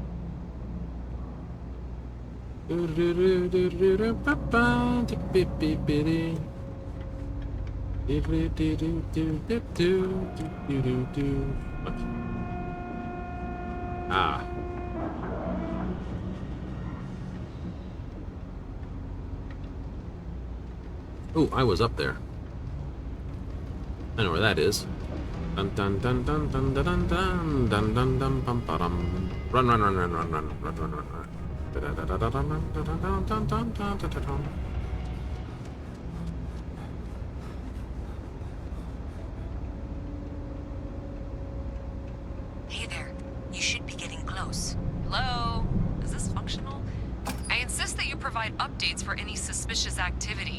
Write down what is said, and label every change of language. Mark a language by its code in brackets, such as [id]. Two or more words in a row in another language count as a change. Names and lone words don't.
[en] Ah. Oh, I was up there. I know where that is. Dun dun dun dun dun dun dun dun dun dun dun bum ba dum. Run run run run run run run run run run. Da da da da da dum da da dum dum dum dum da da dum. Hey there. You should be getting close. Hello? Is this functional? I insist that you provide updates for any suspicious activity.